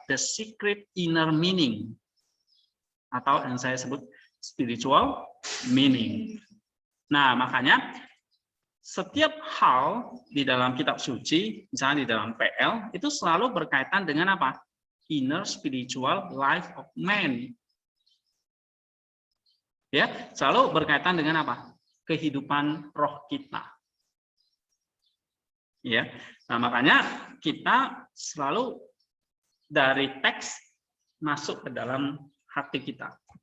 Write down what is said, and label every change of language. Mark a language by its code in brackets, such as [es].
[en] The secret inner meaning, atau yang saya sebut spiritual meaning. [id] Nah, makanya setiap hal di dalam kitab suci, misalnya di dalam PL, itu selalu berkaitan dengan apa? [en] Inner spiritual life of man. [id] Ya, selalu berkaitan dengan apa? Kehidupan roh kita. Ya. Nah, makanya kita selalu dari teks masuk ke dalam hati kita.